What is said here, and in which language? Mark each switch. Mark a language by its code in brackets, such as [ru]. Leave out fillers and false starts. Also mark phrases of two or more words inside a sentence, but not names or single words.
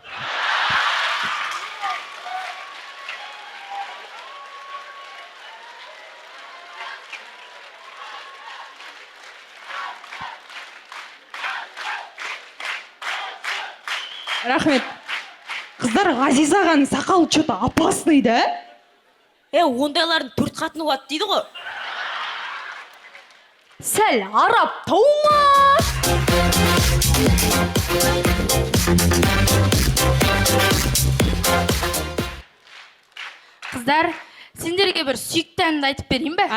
[kk] Рахмет. Қыздар, Ғазиза ағаның сақалы [ru] что-то опасный, [kk] да? Ондайлардың 4 қатыны болады дейді ғой. Сәл арап таума! Қыздар, сендерге бір сүйікті әнді айтып берейін бе?